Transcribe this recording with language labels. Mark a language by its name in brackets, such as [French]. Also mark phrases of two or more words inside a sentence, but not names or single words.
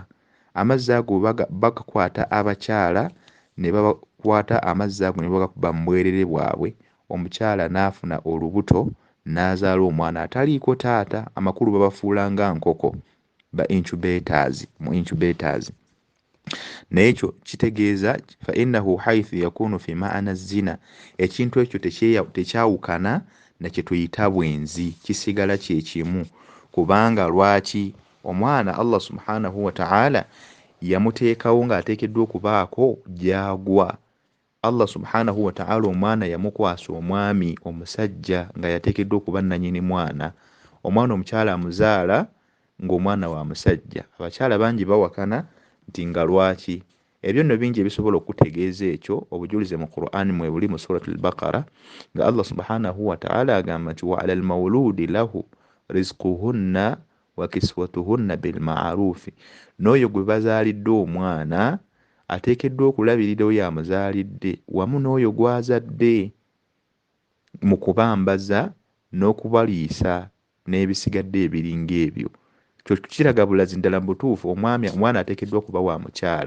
[Ganda] Amazzi ago bagakwata abakyala ne bakwata amazzi ago ne bagakuba mu bwerere bwabwe, omukyala n'afuna olubuto n'azaala omwana ataliiko taata. Amakulu babafuula nga nkoko, mu incubators. Naye ekyo kitegeeza [Arabic] فإنه حيث يكون في معنى الزنا, [Ganda] ekintu ekyo tekyawukana na kye tuyita bwenzi, kisigala kye kimu. Kubanga lwaki? Omwana Allah [Arabic] سبحانه وتعالى [Ganda] yamuteekawo ng'ateekeddwa okubaako gy'agwa. Allah [Arabic] سبحانه وتعالى [Ganda] omwana yamukwasa omwami omusajja nga yateekeddwa okuba nannyini mwana. omwana omukyala amuzaala ng'omwana wa musajja. Abakyala bangi bawakana nti nga lwaki. Ebyo nno bingi ebisobola okutegeeza ekyo. Obujulize mu Qur'an mwe buli mu Suratul Baqara nga Allah [Arabic] سبحانه وتعالى [Ganda] agamba nti [Arabic] وعلى المولود له رزقهن وكسوتهن بالمعروف. [Ganda] N'oyo gwe bazaalidde omwana ateekeddwa okulabirira oyo amuzaalidde wamu n'oyo gwazadde mu kubambaza n'okubaliisa n'ebisigadde ebiringa ebyo. Kyo kiraga bulazi ddala mu butuufu omwana ateekeddwa okuba wa mukyala.